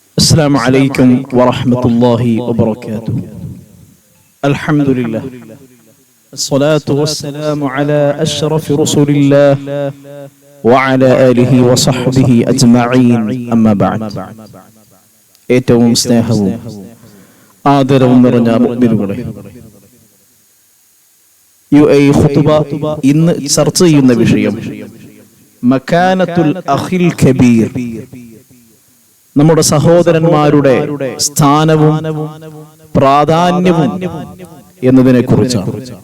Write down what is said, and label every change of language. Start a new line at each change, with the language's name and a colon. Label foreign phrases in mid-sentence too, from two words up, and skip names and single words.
Arabic: السلام عليكم ورحمة الله وبركاته. الحمد لله الصلاة والسلام على أشرف رسول الله وعلى آله وصحبه أجمعين أما بعد.
Malayalam: ഏറ്റവും സ്നേഹവും ആദരവും നിറഞ്ഞ മുഅ്മിനുകളെ, ഖുതുബ ഇന്ന് ചർച്ച ചെയ്യുന്ന വിഷയം
Arabic: مكانة الأخ الكبير,
Malayalam: നമ്മുടെ സഹോദരന്മാരുടെ സ്ഥാനവും പ്രാധാന്യവും എന്നതിനെ കുറിച്ചാണ്.